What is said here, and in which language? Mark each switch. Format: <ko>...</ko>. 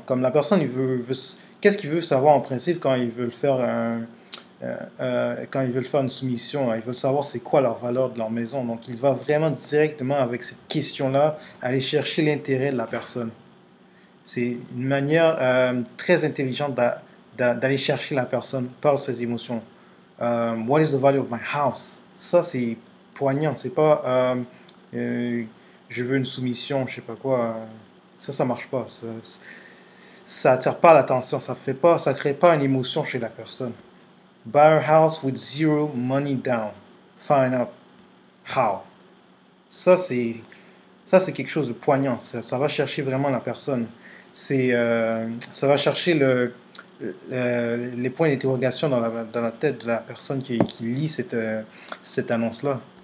<fr>Comme la personne, qu'est-ce qu'il veut savoir en principe quand ils veulent faire une soumission, hein? Ils veulent savoir c'est quoi leur valeur de leur maison. Donc, il va vraiment directement avec cette question-là aller chercher l'intérêt de la personne. C'est une manière très intelligente d'aller chercher la personne par ses émotions.</fr> <en>What is the value of my house?</en> <fr>Ça, c'est poignant. C'est pas je veux une soumission, je sais pas quoi. Ça marche pas. Ça attire pas l'attention. Ça crée pas une émotion chez la personne.</fr> <en>Buy a house with zero money down. Find out how.</en> <fr>Ça, c'est quelque chose de poignant. Ça va chercher vraiment la personne. Ça va chercher les points d'interrogation dans la tête de la personne qui lit cette annonce-là.</fr>